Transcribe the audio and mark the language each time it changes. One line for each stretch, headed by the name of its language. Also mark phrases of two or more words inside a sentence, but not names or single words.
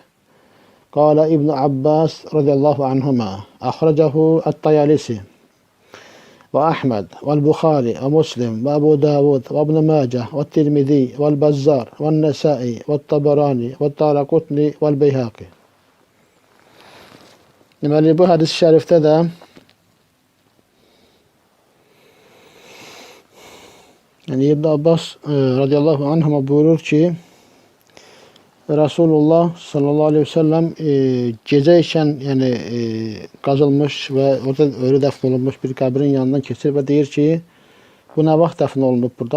Arabic: قال ابن عباس رضي الله عنهما. أخرجه الطيالسي وأحمد والبخاري ومسلم وأبو داود وابن ماجه والترمذي والبزار والنسائي والطبراني والدارقطني والبيهقي.
Azerbaijani: Deməli, bu hadis-i şərifdə də İbn Abbas
Arabic: رضي الله عنهما
Azerbaijani: buyurur ki, Resulullah
Arabic: صلى الله عليه وسلم
Azerbaijani: gecə ikən yəni, qazılmış və orada ölü dəfn olunmuş bir qəbrin yanından keçir və deyir ki, bu nə vaxt dəfn olunub burada?